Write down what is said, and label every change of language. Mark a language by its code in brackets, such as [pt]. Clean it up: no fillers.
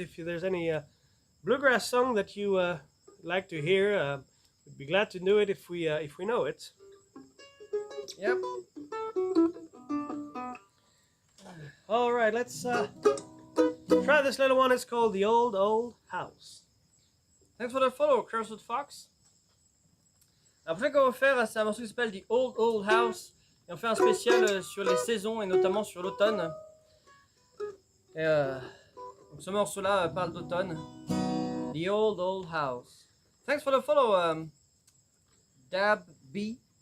[en] If there's any bluegrass song that you like to hear, we'd be glad to do it if we know it. Yep. All right, let's try this little one. It's called The Old Old House. Thanks for the follow, Cursed Fox. [fr] La prochaine qu'on va faire, c'est un morceau qui s'appelle The Old Old House. Et on fait un spécial sur les saisons et notamment sur l'automne. Et donc ce morceau-là parle d'automne. [en] The Old Old House. Thanks for the follow, Dab B.